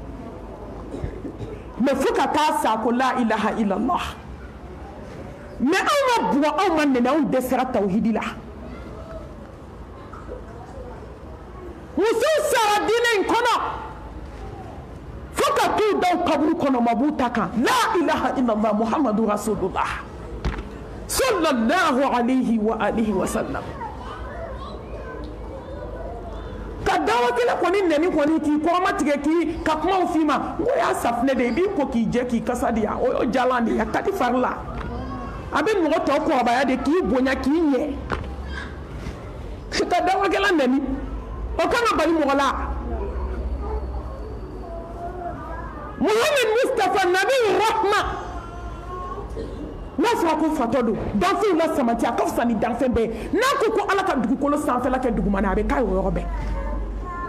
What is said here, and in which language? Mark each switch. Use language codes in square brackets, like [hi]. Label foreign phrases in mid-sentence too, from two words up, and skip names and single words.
[bm] mais fo ka taa sa ko [ar] لا إله إلا الله [bm] mais anw ma bugɔ anw ma nɛnɛ anw dɛsɛra tawhidi la musow sara diinɛ in kɔnɔ fo ka t'u da kaburu kɔnɔ ma b'u ta kan [ar] لا إله إلا الله محمد رسول الله صلى الله عليه وآله وسلم [bm] ka dawa kelen kɔni nɛni kɔni k'i kɔrɔma tigɛ k'i ka kumaw f'i ma n ko y'a safinɛ de ye i b'i ko k'i jɛ k'i kasa de ya o y'o jalan de ye a ka di fari la a bɛ mɔgɔ tɔ kɔrɔbaya de k'i bonya k'i ɲɛ ka dawa kelen nɛni o kan ka bali mɔgɔ la Muhammad Mustafa nabi rahma n'a fɔra ko fatɔ don danfɛnw la samati a ka fisa ni danfɛn bɛɛ n'a ko ko ala ka dugukolo sanfɛla kɛ dugumana a bɛ k'a ye o yɔrɔ bɛɛ